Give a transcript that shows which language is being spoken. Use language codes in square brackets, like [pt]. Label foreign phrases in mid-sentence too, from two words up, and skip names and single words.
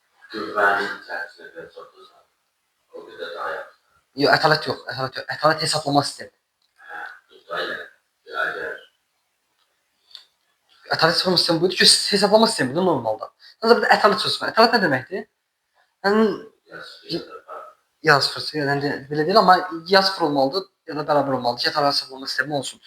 [tr] Güvenlik çerçevesinde satılsa o bir de daha yapar. Yok, [az] ətalət yox, ətalət yox. Ətalət hesablama sistemi. [tr] Tutayla yani [az] Ətalət hesablama sistemi buydu ki, hesablama sistemidir normalda. Ancaq bir də ətalət sözü var. Ətalət nə deməkdir? Yəni ya sıfır, yəni belə deyil, amma ya sıfır olmalıdır ya da bərabər olmalıdır ki, ətalət hesablama sistemi olsun.